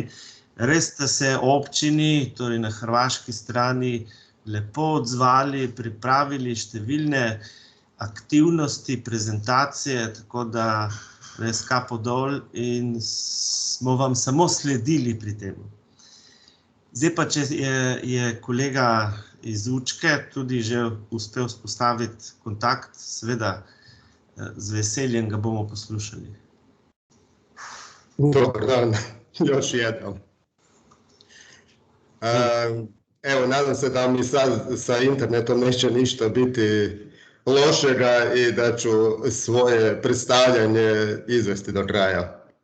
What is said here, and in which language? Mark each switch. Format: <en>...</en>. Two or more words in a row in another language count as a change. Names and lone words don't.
<sl>Res sta se občini, torej na hrvaški strani, lepo odzvali, pripravili številne aktivnosti, prezentacije, tako da res kapo dol in smo vam samo sledili pri tem. Zdaj pa, če je kolega iz Učke tudi že uspel vzpostaviti kontakt, seveda z veseljem ga bomo poslušali.</sl> <hr>Dobar dan, još jednom. Evo, nadam se da mi sad sa internetom neće ništa biti lošega i da ću svoje predstavljanje izvesti do kraja.</hr>